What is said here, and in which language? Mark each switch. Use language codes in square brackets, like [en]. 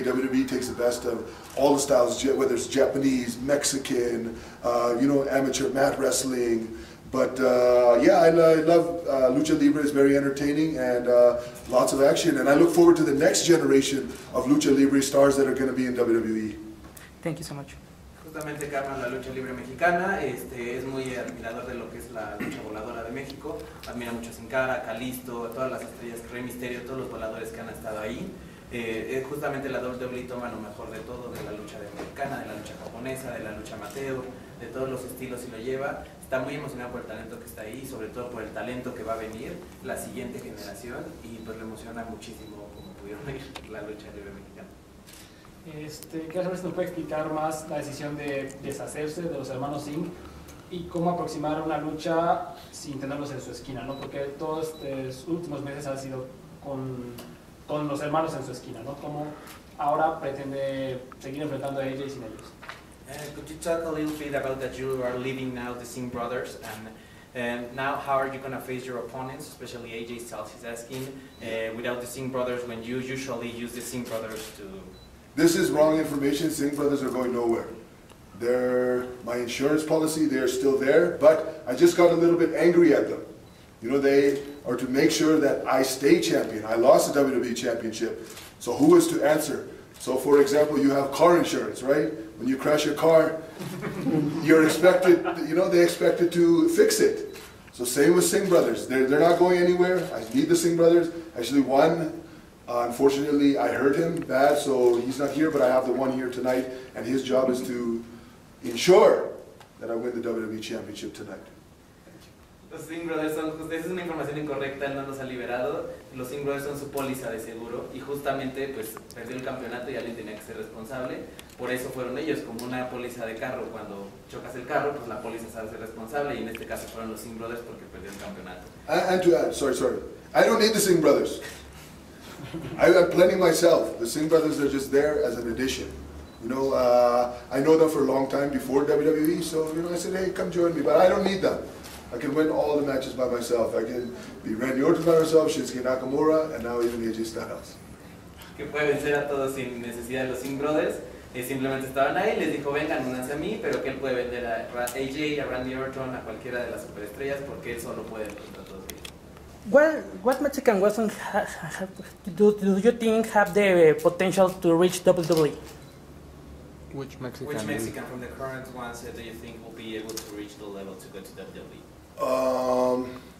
[en] WWE takes the best of all the styles, whether it's Japanese, Mexican, you know, amateur mat wrestling. But yeah, I love Lucha Libre. It's very entertaining and lots of action. And I look forward to the next generation of Lucha Libre stars that are going to be in WWE. Thank you so much. [es] Justamente Carmen, la lucha libre mexicana, es muy admirador de lo que es la lucha voladora de México, admira mucho a Sin Cara, Kalisto, todas las estrellas, Rey Mysterio, todos los voladores que han estado ahí. Justamente la WWE toma lo mejor de todo, de la lucha mexicana, de la lucha japonesa, de la lucha amateur, de todos los estilos y lo lleva. Está muy emocionado por el talento que está ahí, sobre todo por el talento que va a venir, la siguiente generación, y pues le emociona muchísimo como pudieron ver la lucha libre mexicana. Quiero saber si nos puede explicar más la decisión de deshacerse de los hermanos Singh y cómo aproximar una lucha sin tenerlos en su esquina, ¿no? Porque todos estos últimos meses ha sido con los hermanos en su esquina, ¿no? ¿Cómo ahora pretende seguir enfrentando a ellos y sin ellos? [en] Could you talk a little bit about that you are leaving now the Singh brothers, and And now, how are you going to face your opponents, especially AJ Styles is asking, without the Singh brothers, when you usually use the Singh brothers to... This is wrong information. Singh brothers are going nowhere. They're my insurance policy. They're still there, but I just got a little bit angry at them. You know, they are to make sure that I stay champion. I lost the WWE Championship, so who is to answer? So, for example, you have car insurance, right? When you crash your car, you're expected, you know, they expected to fix it. So same with Singh brothers. They're not going anywhere. I need the Singh brothers. Actually, one, unfortunately, I hurt him bad, so he's not here, but I have the one here tonight, and his job is to ensure that I win the WWE Championship tonight. [es] Los Singh Brothers son, esa es una información incorrecta, él no nos ha liberado. Los Singh Brothers son su póliza de seguro y justamente pues perdió el campeonato y alguien tenía que ser responsable. Por eso fueron ellos, como una póliza de carro. Cuando chocas el carro, pues la póliza se hace responsable y en este caso fueron los Singh Brothers porque perdió el campeonato. [en] And to add, sorry, I don't need the Singh Brothers. I'm plenty myself. The Singh Brothers are just there as an addition. You know, I know them for a long time before WWE, so you know, I said, hey, come join me, but I don't need them. I can win all the matches by myself. I can be Randy Orton by myself, Shinsuke Nakamura, and now even AJ Styles. [es] Que puede vencer a todos sin necesidad de los Singh Brothers. Simplemente estaban ahí, les dijo, vengan, únanse a mí, pero que él puede vender a AJ, a Randy Orton, a cualquiera de las superestrellas, porque él solo puede contra todos ellos. [en] What Mexican wrestlers do you think have the potential to reach WWE? Which Mexican from the current ones do you think will be able to reach the level to go to WWE?